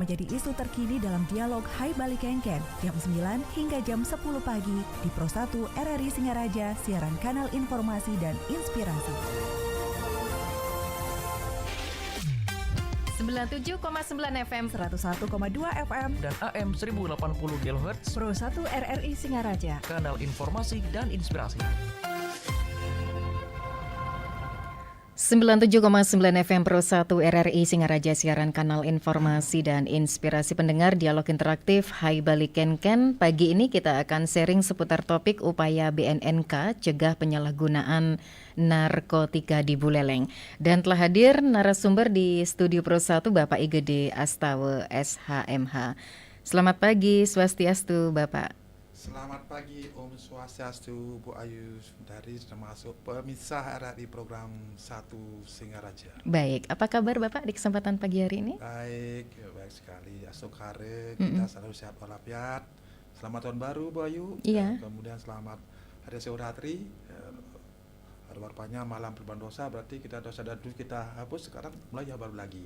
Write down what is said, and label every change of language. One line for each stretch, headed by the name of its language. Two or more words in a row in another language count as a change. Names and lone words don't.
Indonesian: menjadi isu terkini dalam dialog Hai Bali Kenken jam 9 hingga jam 10 pagi di Pro 1 RRI Singaraja, siaran kanal informasi dan inspirasi. 97,9 FM, 101,2 FM, dan AM 1080 kHz Pro 1 RRI Singaraja, kanal informasi dan inspirasi. 97,9 FM Pro 1 RRI Singaraja, siaran kanal informasi dan inspirasi pendengar dialog interaktif Hai Bali Kenken. Pagi ini kita akan sharing seputar topik upaya BNNK cegah penyalahgunaan narkotika di Buleleng. Dan telah hadir narasumber di studio Pro 1 Bapak Igede Astawa SHMH. Selamat pagi, swastiastu Bapak. Selamat pagi,
Balinese: Om Swastiastu,
Indonesian: Bu Ayu, dari termasuk pemirsa RRI program 1 Singaraja. Baik, apa kabar Bapak di kesempatan pagi hari ini? Baik sekali. Asokare, kita selalu sehat walafiat. Selamat tahun baru, Bu Ayu. Iya. Kemudian selamat Hari Seuratri. Warpanya malam perban dosa, berarti kita dosa dan dulu kita hapus, sekarang mulai baru lagi.